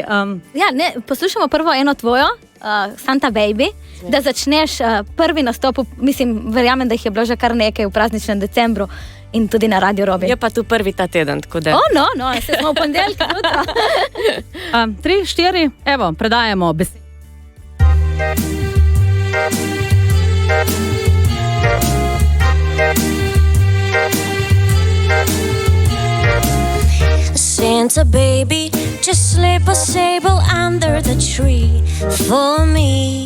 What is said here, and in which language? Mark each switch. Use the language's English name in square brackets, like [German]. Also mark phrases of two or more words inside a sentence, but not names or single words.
[Slovenian] poslušamo prvo eno tvojo, Santa Baby, da začneš prvi nastop, mislim, verjamem, da jih je bilo že kar nekaj v prazničnem decembru in tudi na Radio Robin. Je pa tu prvi ta teden, tako da... No, se smo v ponedeljek jutro. 3, 4, evo, predajamo besedo. [English] Santa baby, just slip a sable under the tree for me.